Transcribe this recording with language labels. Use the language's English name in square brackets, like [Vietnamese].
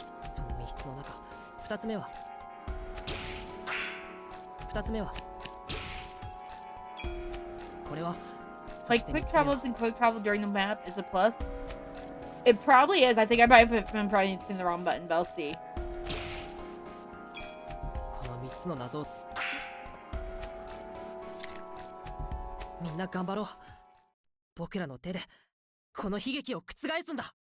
[Japanese] その密室の中、二つ目はこれは [English] Like quick travels and quick travel during the map is a plus. It probably is. I think I might have been probably seeing the wrong button, but I'll see. [Japanese] この三つの謎をみんな頑張ろう。僕らの手でこの悲劇を覆すんだ。